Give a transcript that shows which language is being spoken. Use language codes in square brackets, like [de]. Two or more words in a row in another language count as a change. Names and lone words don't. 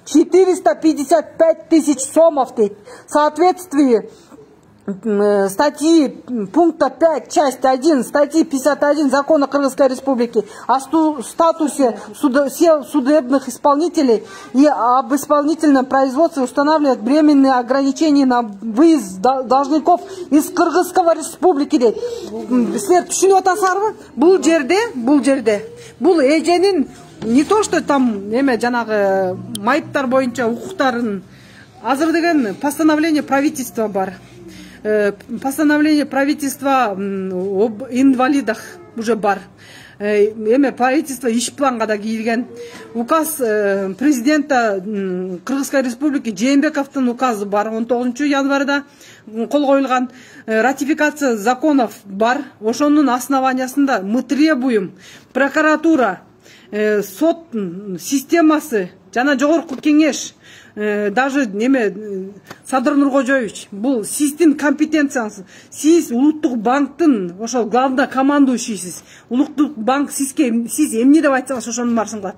[ru] 455 000 сомов, в соответствии статьи пункта 5, часть 1, статьи 51 Закона Кыргызской Республики о статусе судебных исполнителей и об исполнительном производстве устанавливает временные ограничения на выезд должников из Кыргызской Республики. [ky] Силер түшүнүп атасыңарбы? Бул жерде бул эженин [ru] не то что там [ky] эме жанагы майыптар боюнча укуктарын азыр деген [ru] постановление правительства [ky] бар. [ru] Постановление правительства об инвалидах уже бар. [ky] Правительство иш планга да кийилген. [ru] Указ президента Кыргызской республики [ky] Жээнбековдун указы бар. 19 январда кол коюлган. Ратификация законов бар. Ошонун основаниясында [ru] мы требуем [ky] прокуратура, сот системасы жана жогорку кеңеш, даже неме Садыр Нуркожоевич, бул сиздин компетенцияңыз. Сиз улуттук банктын ошол [ru] главный командующийсиз. [ky] Улуттук банк сиз эмне деп айтсаңыз ошонун баарысын кылат.